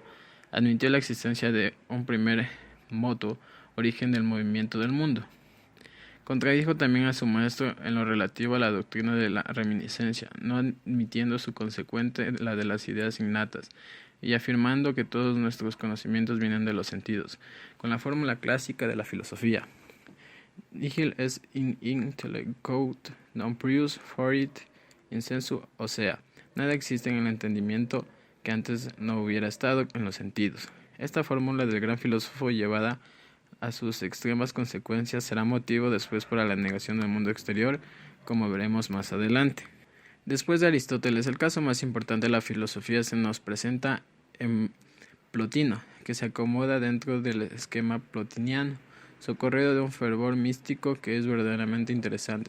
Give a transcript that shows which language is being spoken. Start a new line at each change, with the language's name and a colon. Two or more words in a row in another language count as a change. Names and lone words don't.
Spanish: Admitió la existencia de un primer moto, origen del movimiento del mundo. Contradijo también a su maestro en lo relativo a la doctrina de la reminiscencia, no admitiendo su consecuente la de las ideas innatas, y afirmando que todos nuestros conocimientos vienen de los sentidos, con la fórmula clásica de la filosofía.
Latin: Nihil est in intellectu non prius forit in sensu,
Spanish: o sea, nada existe en el entendimiento que antes no hubiera estado en los sentidos. Esta fórmula del gran filósofo llevada a sus extremas consecuencias será motivo después para la negación del mundo exterior, como veremos más adelante. Después de Aristóteles, el caso más importante de la filosofía se nos presenta en Plotino, que se acomoda dentro del esquema plotiniano, socorrido de un fervor místico que es verdaderamente interesante.